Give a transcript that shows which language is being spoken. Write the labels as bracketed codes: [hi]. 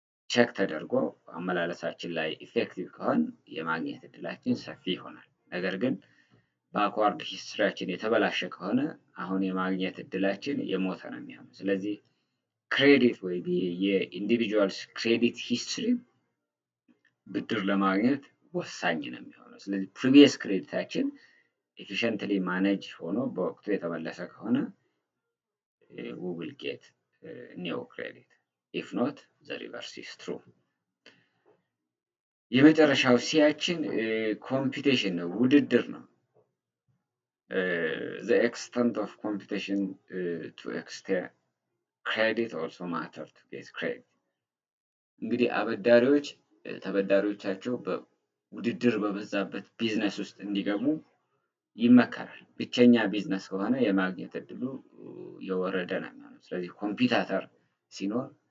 [am] ቼክ ተደርጎ አመላለሳችን ላይ ኢፌክቲቭ ከሆን የማግኘት እድላችን ሰፊ ይሆናል። ነገር ግን ባክዋርድ ሂስትሪያችን የተበላሸ ከሆነ አሁን የማግኘት እድላችን የሞተ ነው የሚሆነው። ስለዚህ ክሬዲት ወይ የኢንዲቪጁዋልስ ክሬዲት ሂስትሪ ብድር ለማግኘት ወሳኝ ነው የሚሆነው። ስለዚህ ፕሪቪየስ ክሬዲታችን ኤፊሽንትሊ ማኔጅ ሆኖ በወቅቱ የተመለሰ ከሆነ [en] we will get new credit. if not the reverse is true. [am] የመጨረሻው ሲያችን ኮምፒቲሽን ነው፣ ውድድር ነው። [en] the extent of competition to extend credit also matter to get credit. [am] እንግዲህ አበዳሪዎች ተበዳሪዎቻቸው በውድድር በበዛበት ቢዝነስ ውስጥ እንዲገቡ ይመከራል። ብቸኛ ቢዝነስ ከሆነ የማግኘት እድሉ የወረደ ነው የሚሆነው። ስለዚህ ኮምፒታተር ሲኖር